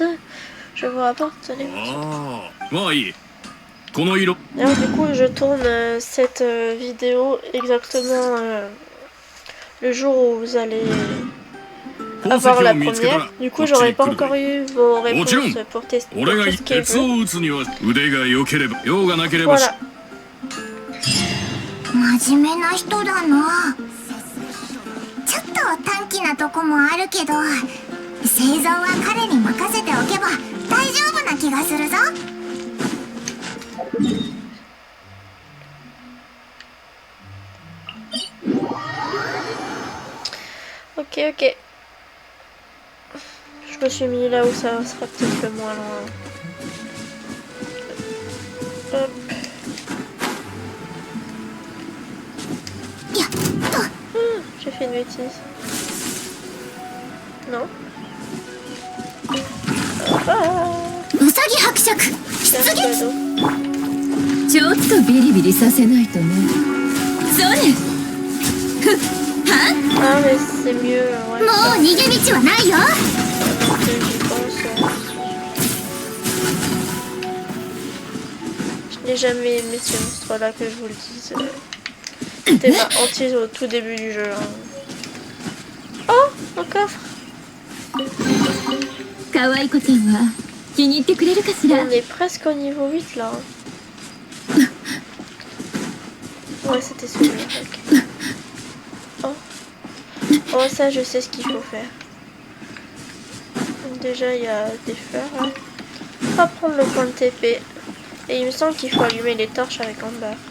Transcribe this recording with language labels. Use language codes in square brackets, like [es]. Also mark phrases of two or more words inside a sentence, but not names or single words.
[fr] Je vous rapporte les morceaux. Alors du coup je tourne cette vidéo exactement le jour où vous allez avoir la première. Du coup j'aurais pas encore eu vos réponses pour tester tout ce qui est bleu. Voilà. [ja] 真面目な人だな。ちょっと短気なとこもあるけど、製造は彼に任せておけば大丈夫な気がするぞ。 [fr] Ok, ok. Je me suis mis là où ça sera peut-être le moins loin. Hop. J'ai fait une bêtise. Non. [ja] うさぎ伯爵 [fr] C'est un cadeau. [ja] ちょっとビリビリさせないとね。それふっは [fr] Ah mais c'est mieux, ouais. [ja] もう逃げ道はないよ。 [fr] J'y pense. Je n'ai jamais aimé ces monstres là, que je vous le dise. C'était ma hantise au tout début du jeu. Hein. Oh, un coffre. [ja] 可愛い子ちゃんは気に入ってくれるかしら。 [fr] On est presque au niveau 8 là. Ouais, c'était celui-là. Okay. Oh. Oh, ça, je sais ce qu'il faut faire. Donc, déjà, il y a des fleurs là. On va prendre le point de TP. Et il me semble qu'il faut allumer les torches avec Amber.